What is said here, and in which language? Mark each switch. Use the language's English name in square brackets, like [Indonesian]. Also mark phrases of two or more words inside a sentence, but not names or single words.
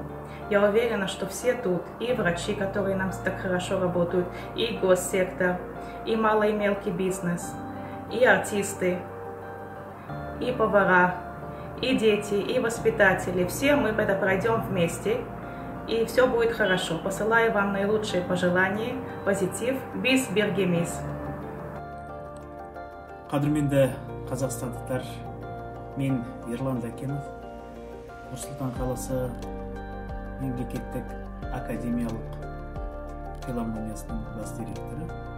[Russian] Я уверена, что все тут, и врачи, которые нам так хорошо работают, и госсектор, и малый и мелкий бизнес, и артисты, и повара, и дети, и воспитатели. Все мы это пройдем вместе, и все будет хорошо. Посылаю вам наилучшие пожелания, позитив, без бергемис. [Kazakh] Қадірменді қазақстандықтар, мен Ерлан Дәкенов, Нұр-Сұлтан қаласы мемлекеттік академиялық филармониясының бас директоры.